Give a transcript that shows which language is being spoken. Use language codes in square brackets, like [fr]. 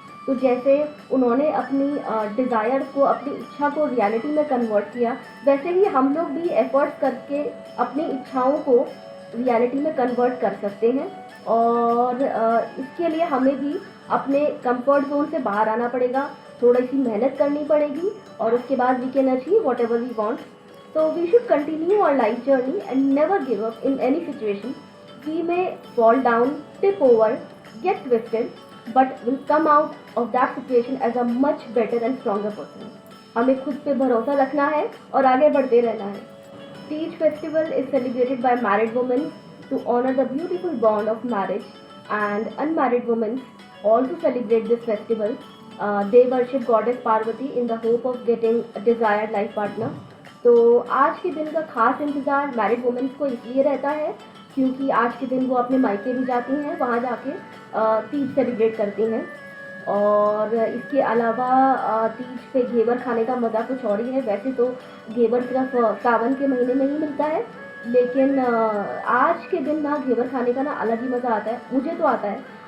[hi] तो जैसे उन्होंने अपनी डिज़ायर को, अपनी इच्छा को रियलिटी में कन्वर्ट किया, वैसे ही हम लोग भी एफर्ट्स करके अपनी इच्छाओं को रियलिटी में कन्वर्ट कर सकते हैं। और इसके लिए हमें भी अपने कंफर्ट जोन से बाहर आना पड़ेगा, थोड़ी सी मेहनत करनी पड़ेगी और उसके बाद [en] We can achieve whatever we want. So we should continue our life journey and never give up in any situation. We may fall down, tip over, get twisted, but will come out of that situation as a much better and stronger person. [hi] हमें खुद पे भरोसा रखना है और आगे बढ़ते रहना है। [en] Teej festival is celebrated by married women to honor the beautiful bond of marriage, and unmarried women also celebrate this festival. They worship Goddess Parvati in the hope of getting a desired life partner. [hi] तो आज के दिन का खास इंतज़ार married women's को इसलिए रहता है क्योंकि आज के दिन वो अपने मायके भी जाती हैं, वहाँ जाके तीज सेलिब्रेट करती हैं। और इसके अलावा तीज पे घेवर खाने का मज़ा कुछ और ही है। वैसे तो घेवर सिर्फ सावन के महीने में ही मिलता है, लेकिन आज के दिन ना घेवर खाने का ना अलग ही मज़ा आता है। मुझे तो आता है।